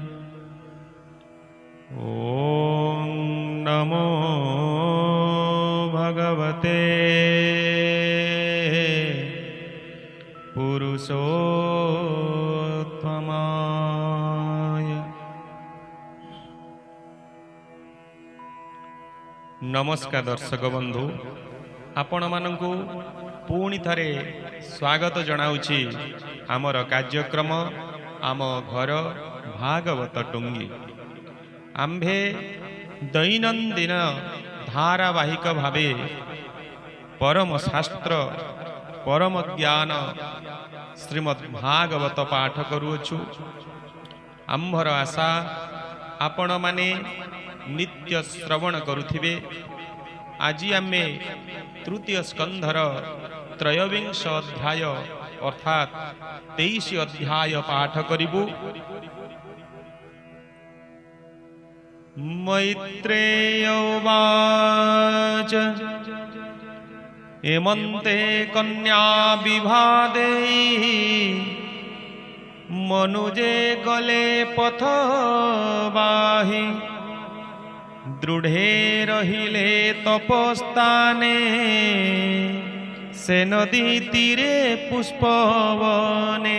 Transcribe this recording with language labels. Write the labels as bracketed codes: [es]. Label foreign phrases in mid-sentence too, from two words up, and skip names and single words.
[sa] ॐ नमो भगवते पुरुषोत्तमाय। [or] ନମସ୍କାର ଦର୍ଶକ ବନ୍ଧୁ, ଆପଣ ମାନଙ୍କୁ ପୁଣି ଥରେ ସ୍ୱାଗତ ଜଣାଉଛି ଆମର କାର୍ଯ୍ୟକ୍ରମ ଆମ ଘର ଭାଗବତ ଟୁଙ୍ଗି। ଆମ୍ଭେ ଦୈନନ୍ଦିନ ଧାରାବାହିକ ଭାବେ ପରମ ଶାସ୍ତ୍ର ପରମ ଜ୍ଞାନ ଶ୍ରୀମଦ୍ ଭାଗବତ ପାଠ କରୁଛୁ। ଆମ୍ଭର ଆଶା ଆପଣ ମାନେ ନିତ୍ୟ ଶ୍ରବଣ କରୁଥିବେ। ଆଜି ଆମେ ତୃତୀୟ ସ୍କନ୍ଧର ତ୍ରୟୋବିଂଶ ଅଧ୍ୟାୟ ଅର୍ଥାତ 23 ଅଧ୍ୟାୟ ପାଠ କରିବୁ। [sa] मैत्रेय उवाच [or] ହେମନ୍ତେ କନ୍ୟା ବିଭାଦେ ମନୁଜେ ଗଲେ ପଥବାହି ଦୃଢ଼େ ରହିଲେ ତପସ୍ତାନେ ସେ ନଦୀ ତୀରେ ପୁଷ୍ପବନେ।